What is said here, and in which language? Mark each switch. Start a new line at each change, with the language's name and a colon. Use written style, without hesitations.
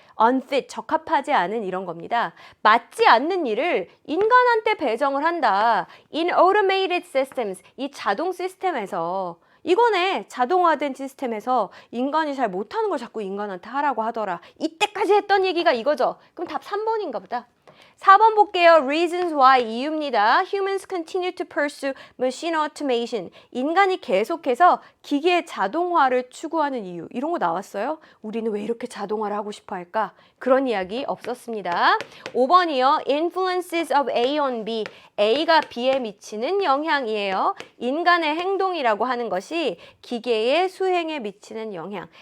Korean: unfit, 적합하지 않은 이런 겁니다. 맞지 않는 일을 인간한테 배정을 한다.
English: In automated systems,
Korean: 이 자동 시스템에서 이거네, 자동화된 시스템에서 인간이 잘 못하는 걸 자꾸 인간한테 하라고 하더라. 이때까지 했던 얘기가 이거죠. 그럼 답 3번인가 보다. 4번 볼게요.
English: Reasons why,
Korean: 이유입니다.
English: Humans continue to pursue machine automation.
Korean: 인간이 계속해서 기계 자동화를 추구하는 이유. 이런 거 나왔어요? 우리는 왜 이렇게 자동화를 하고 싶어 할까? 그런 이야기 없었습니다. 5번이요.
English: Influences of A on B.
Korean: A가 B에 미치는 영향이에요. 인간의 행동이라고 하는 것이 기계의 수행에 미치는 영향.